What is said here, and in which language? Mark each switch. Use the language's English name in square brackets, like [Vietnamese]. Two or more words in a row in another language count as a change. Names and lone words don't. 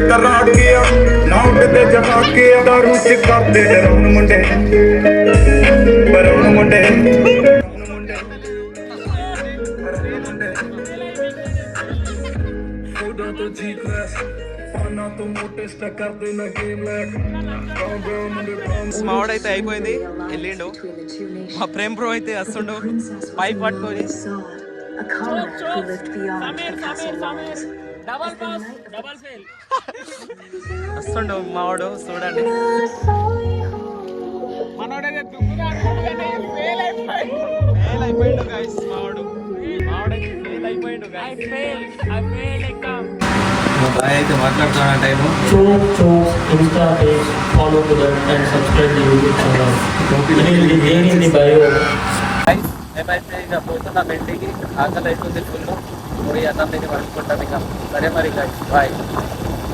[Punjabi] ਨਾਮ ਤੇ ਜਗਾ ਕੇ ਦਾਰੂ ਚ ਕਰਦੇ ਰੌਣ ਮੁੰਡੇ [Telugu] మావాడైతే అయిపోయింది, వెళ్ళిండు. మా ప్రేమ్ బ్రో అయితే వస్తుండు పైప్ పట్టుకొని. వస్తుండు మావాడు, చూడండి. ఫెయిల్ అయిపోయిండు గైస్ మావాడు. మావాడైతే ఫెయిల్ అయిపోయిండు గైస్. మా బాయ్ అయితే మాట్లాడుతున్న టైము. [English] Insta page, follow to that and subscribe the YouTube channel. Link in the bio. [Telugu] మేమైతే ఇక పోతున్నాం ఇంటికి. ఆకలి అవుతుంది ఫుల్. పోయి అన్నం తిని పడుకుంటాం ఇక. సరే మరి గైస్, బాయ్.